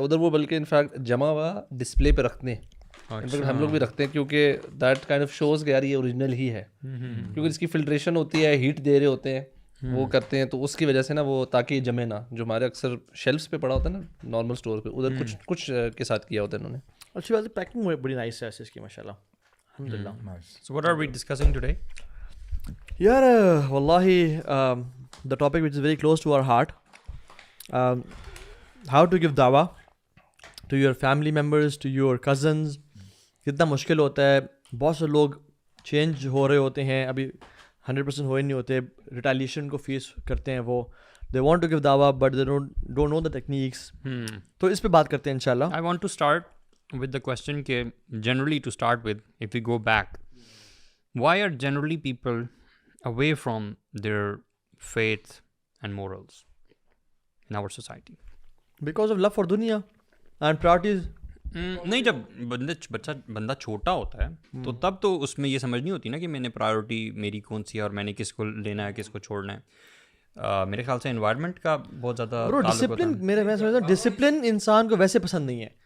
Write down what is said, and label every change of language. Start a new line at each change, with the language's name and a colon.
Urdu: ادھر وہ بلکہ انفیکٹ جمع ہوا ڈسپلے پہ رکھتے ہیں. انفیکٹ ہم لوگ بھی رکھتے ہیں کیونکہ
English: that kind of shows
Urdu: کہ یار یہ اوریجنل ہی ہے کیونکہ اس کی فلٹریشن ہوتی ہے ہیٹ دے رہے ہوتے ہیں وہ کرتے ہیں تو اس کی وجہ سے نا وہ تاکہ یہ جمے نا. جو ہمارے اکثر شیلفس پہ پڑا ہوتا ہے نا نارمل اسٹور پہ ادھر کچھ کے ساتھ کیا ہوتا ہے انہوں نے. اچھی بات ہے. پیکنگ بڑی نائس ہے اس کی ماشاء اللہ الحمدللہ.
English: So what are we discussing today?
Urdu: یار واللہ
English: the topic which is very close to our heart, how to give dawah to your family members, to your cousins.
Urdu: کتنا مشکل ہوتا ہے. بہت سے لوگ چینج ہو رہے ہوتے ہیں ابھی 100% ہوئے نہیں ہوتے. ریٹیلیشن کو فیس کرتے ہیں وہ.
English: They want to give dawah but they don't know the techniques.
Urdu: تو اس پہ بات کرتے ہیں انشاءاللہ.
English: I want to start with the question کہ generally to start with if we go back why are generally people away from their faith and morals in our society? Because of love for dunya and priorities.
Urdu: نہیں جب بندہ چھوٹا ہوتا ہے تو تب تو اس میں یہ سمجھ نہیں ہوتی نا کہ میں نے پرائیورٹی میری کون سی ہے اور میں نے کس کو لینا ہے کس کو چھوڑنا ہے. میرے خیال سے انوائرمنٹ کا بہت زیادہ ڈسپلن میں سمجھتا ہوں ڈسپلن انسان کو ویسے پسند نہیں ہے.